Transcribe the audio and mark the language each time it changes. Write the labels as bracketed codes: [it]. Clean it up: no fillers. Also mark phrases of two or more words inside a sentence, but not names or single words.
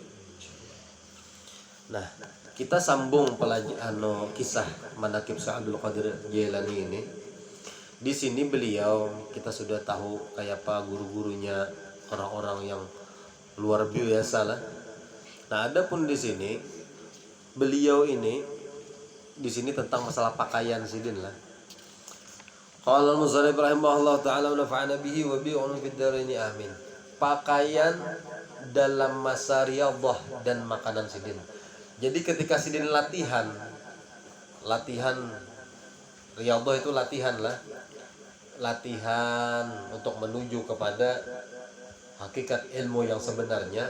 [bjn] Nah, kita sambung kisah manaqib Syekh Abdul Qadir Jailani ini. Di sini beliau kita sudah tahu kayak apa guru-gurunya, orang-orang yang luar biasa lah. Nah, adapun di sini beliau ini di sini tentang masalah pakaian sidin lah. [ar] قال المصنف رحمه الله تعالى ونفعنا به وبعلوم في الدارين آمين. [bjn] Pakaian dalam masa riyadhah dan makanan sidin. Jadi ketika sidin latihan riyadhah itu latihan untuk menuju kepada hakikat ilmu yang sebenarnya.